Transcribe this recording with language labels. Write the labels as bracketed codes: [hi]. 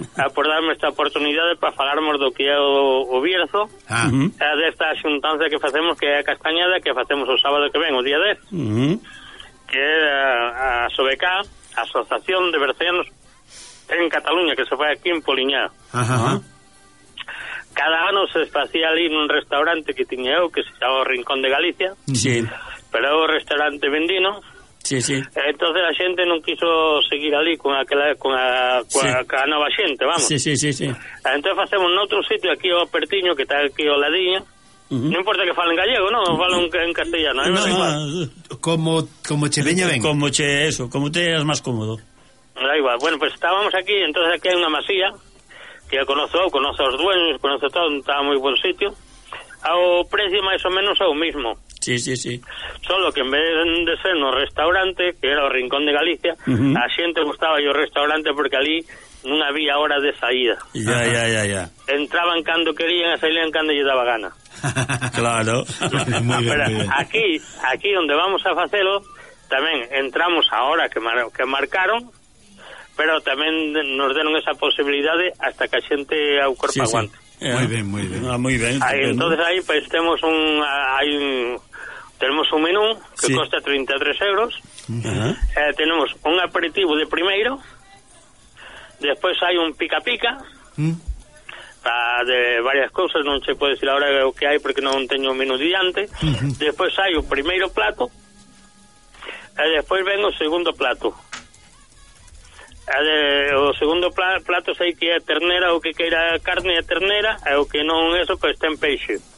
[gl] a por darme esta oportunidade para falarmos do que é o Bierzo, desta xuntanza que facemos, que é a Castañada, que facemos o sábado que ven, o día 10, que é a SOBECA, Asociación de Bercianos en Cataluña, que se foi aquí en Poliñá. Cada ano se facía ali nun restaurante que tiña eu, que se chamaba o Rincón de Galicia, sí, pero é o restaurante vendino. Sí, sí. [es] Entonces la gente no quiso seguir allí con aquella, con la, sí, con la nueva gente, vamos. Sí. Entonces hacemos en otro sitio, aquí o Pertiño, que está aquí o Ladiña, [gl] Uh-huh. Non importa que falen gallego, non, falen en castellano, no, no, como che veña ben. Como che eso, como te eras máis cómodo. Da igual. Bueno, pues estábamos aquí, entonces aquí hai unha masía que eu conozo os dueños, conozo todo, está moi bon sitio. Ao precio máis ou menos é o mesmo. Sí, sí, sí. Solo que en vez de ser no restaurante, que era o Rincón de Galicia, uh-huh, a xente gustaba o restaurante porque alí non había hora de saída. [es] Ya, ajá, ya, ya, ya. [gl] Entraban cando querían, salían cando lle daba gana. Claro. [es] Muy bien, pero muy bien. [gl] Aquí onde vamos a facelo, tamén entramos a hora que marcaron, pero tamén nos deron esa posibilidade hasta que a xente ao corpo, sí, aguante. Sí. [en] Yeah. [es] Muy bien, muy bien. Ah, muy bien. Ahí, entonces ahí pues tenemos un menú que sí, costa 33 euros. Uh-huh. Tenemos un aperitivo de primero. Después hay un pica-pica. De varias cosas, no se puede decir ahora lo que hay porque no tengo un menú diante. Uh-huh. Después hay un primero plato. Después vengo el segundo plato. [gl] O segundo plato sei que é ternera, o que queira carne é ternera, e o que non é eso, pois ten peixe.